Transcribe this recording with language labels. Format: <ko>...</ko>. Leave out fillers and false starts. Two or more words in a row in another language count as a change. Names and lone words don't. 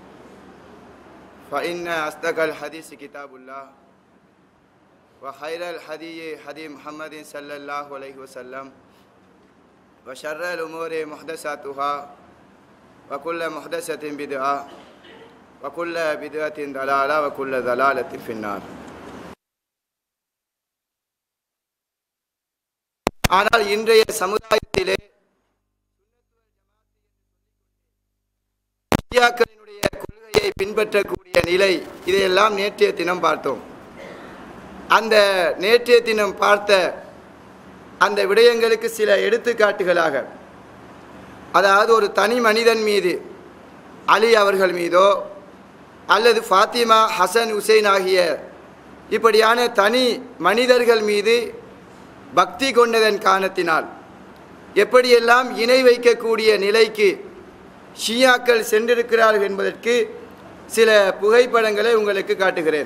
<ar>فإن أصدق الحديث كتاب الله وخير الحديث حديث محمد صلى الله عليه وسلم وشر الأمور محدثاتها وكل محدثة بدعة وكل بدعة ضلالة وكل ضلالة في النار.</ar> <ta>ஆனால் இன்றைய சமுதாயத்திலே ஷியாக்களினுடைய கொள்கையை பின்பற்றக்கூடிய நிலை, இதையெல்லாம் நேற்றைய தினம் பார்த்தோம். அந்த நேற்றைய தினம் பார்த்த அந்த விடயங்களுக்கு சில எடுத்துக்காட்டுகளாக, அதாவது ஒரு தனி மனிதன் மீது, அலி அவர்கள் மீதோ அல்லது ஃபாத்திமா, ஹசன், ஹுசைன் ஆகிய இப்படியான தனி மனிதர்கள் மீது பக்தி கொண்டதன் காரணத்தினால் எப்படியெல்லாம் இணை வைக்கக்கூடிய நிலைக்கு ஷியாக்கள் சென்றிருக்கிறார்கள் என்பதற்கு சில புகைப்படங்களை உங்களுக்கு காட்டுகிறேன்.</ta>